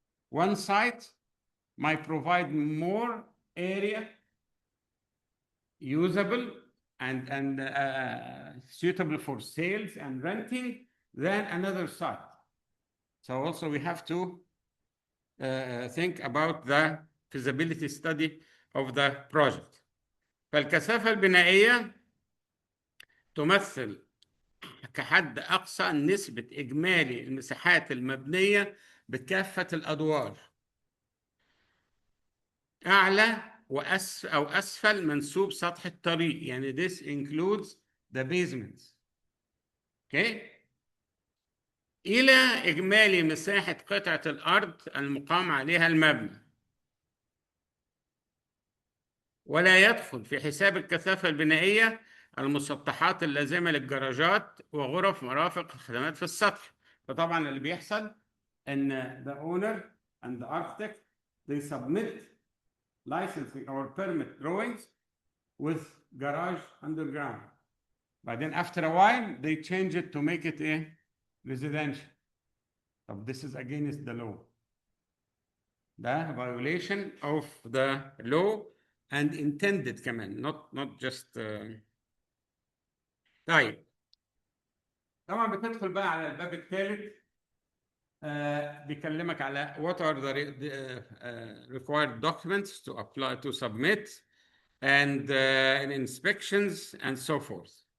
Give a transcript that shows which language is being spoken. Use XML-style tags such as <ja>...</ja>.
<en>One site might provide more area usable and suitable for sales and renting than another site. So also we have to think about the feasibility study of the project.</en> <ar>فالكثافة البنائية تمثل كحد أقصى نسبة إجمالي المساحات المبنية بكافة الأدوار، أعلى أو أسفل منسوب سطح الطريق، يعني</ar> <en>this includes the basements. Okay.</en> <ar>إلى إجمالي مساحة قطعة الأرض المقام عليها المبنى. ولا يدخل في حساب الكثافة البنائية المسطحات اللازمة للجراجات وغرف مرافق الخدمات في السطح. فطبعا اللي بيحصل ان</ar> <en>the owner and the architect they submit licensing or permit drawings with garage underground.</en> <ar>بعدين</ar> <en>after a while they change it to make it a residential. طب this is against the law.</en> <ar>ده</ar> <en>violation of the law and intended</en> <ar>كمان</ar> <en>not just</en> <ar>طيب طبعا بتدخل بقى على الباب الثالث. بيكلمك على</ar> <en>what are the required documents to apply to submit and inspections and so forth.</en>